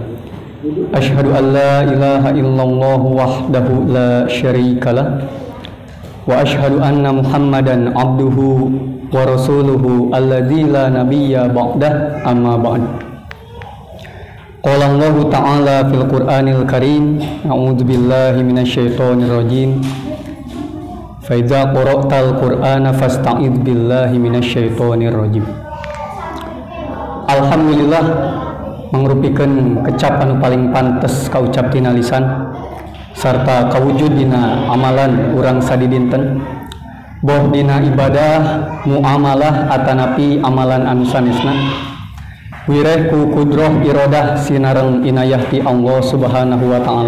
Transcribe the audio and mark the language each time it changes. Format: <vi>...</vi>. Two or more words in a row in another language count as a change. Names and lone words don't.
<ar>أشهد أن لا إله إلا الله وحده لا شريك له وأشهد أن محمدا عبده ورسوله الذي لا نبي بعده أما بعد. قال الله تعالى في القرآن الكريم، أعوذ بالله من الشيطان الرجيم. فإذا قرأت القرآن فاستعذ بالله من الشيطان الرجيم.</ar> <su>Alhamdulillah mangrupikeun kecap anu paling pantes kaucap tina lisan sarta kawujud dina amalan urang sadidinten boh dina ibadah muamalah atanapi amalan anu sanesna wireh ku kudroh irodah sinareng inayah ti Allah</su> <ar>سبحانه وتعالى.</ar>